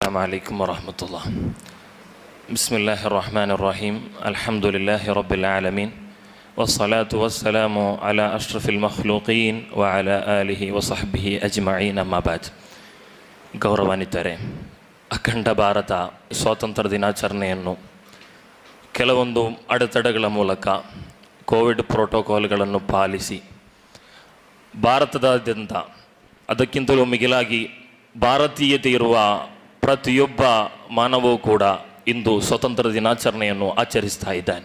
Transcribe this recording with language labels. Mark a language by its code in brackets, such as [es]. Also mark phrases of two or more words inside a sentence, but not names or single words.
[ar] السلام عليكم ورحمة الله. بسم الله الرحمن الرحيم. الحمد لله رب العالمين والصلاة والسلام على أشرف المخلوقين وعلى آله وصحبه أجمعين أما بعد. [kn] ಗೌರವಾನ್ವಿತರೆ, ಅಖಂಡ ಭಾರತ ಸ್ವಾತಂತ್ರ್ಯ ದಿನಾಚರಣೆಯನ್ನು ಕೆಲವೊಂದು ಅಡೆತಡೆಗಳ ಮೂಲಕ ಕೋವಿಡ್ ಪ್ರೋಟೋಕಾಲ್ಗಳನ್ನು ಪಾಲಿಸಿ ಭಾರತದಾದ್ಯಂತ ಅದಕ್ಕಿಂತಲೂ ಮಿಗಿಲಾಗಿ ಭಾರತೀಯತೆ ಇರುವ ಪ್ರತಿಯೊಬ್ಬ ಮಾನವೂ ಕೂಡ ಇಂದು ಸ್ವತಂತ್ರ ದಿನಾಚರಣೆಯನ್ನು ಆಚರಿಸ್ತಾ ಇದ್ದಾನೆ.